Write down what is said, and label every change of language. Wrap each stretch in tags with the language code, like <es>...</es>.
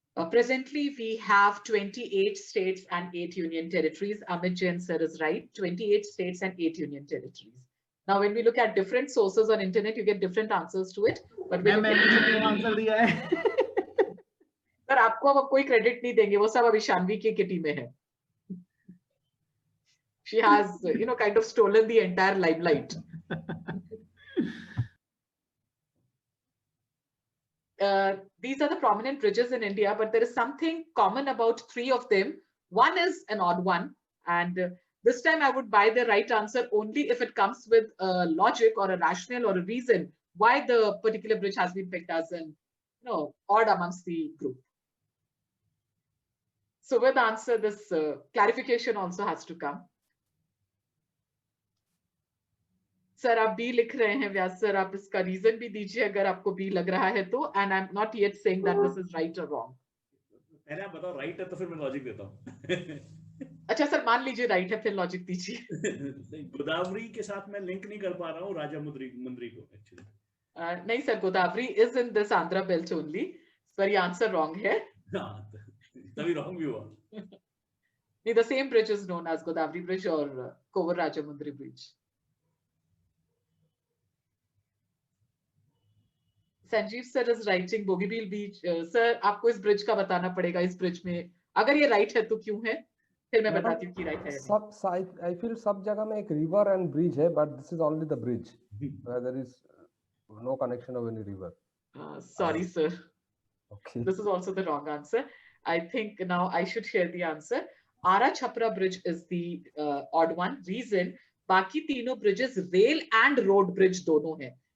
<en>Presently, we have 28 states and 8 union territories. Amit Jain sir is right. 28 states and 8 union territories. Now, when we look at different sources on internet, you get different answers to it. But when</en> <hi>answer दिया है sir आपको अब कोई credit नहीं देंगे, वो सब अभी शानवी की किटी में है.</hi> <en>She has, kind of stolen the entire limelight. These are the prominent bridges in India, but there is something common about 3 of them. One is an odd one, and this time I would buy the right answer only if it comes with a logic or a rationale or a reason why the particular bridge has been picked as an odd amongst the group. So with the answer, this clarification also has to come.</en> <hi>Sir आप B लिख रहे हैं व्यास sir, आप इसका reason भी दीजिए अगर आपको बी लग रहा है तो,</hi> <en>And I am not yet saying that this is right और wrong.</en> <hi>पहले आप बताओ राइट है तो फिर मैं लॉजिक देता हूं. अच्छा सर, मान लीजिए राइट है, फिर लॉजिक दीजिए। गोदावरी के साथ मैं लिंक नहीं कर पा रहा हूँ राजा मुंद्री को एक्चुअली।</hi> <en>नहीं sir, Godavari is in this Andhra belt only,</en> <hi>पर ये आंसर रॉन्ग है। तभी रॉन्ग भी हुआ।</hi> <en>नहीं, the same bridge is known as Godavari Bridge or Kovar Rajamundry Bridge. Sanjeev sir is writing Bogibeel Beach.</en> <hi>Sir आपको इस ब्रिज का बताना पड़ेगा। इस ब्रिज में अगर ये राइट है तो क्यों है, फिर मैं बताती हूँ कि राइट है।</hi> <en>सब I feel</en> <hi>सब जगह में एक</hi> <en>river and bridge है, but this is only the bridge. There is no connection of any river. Sorry sir. Okay. This is also the wrong answer. I think now I should share the answer. Ara Chhapra Bridge is the odd one. Reason,</en> <hi>बाकी तीनों bridges rail and road bridge दोनों हैं।</hi>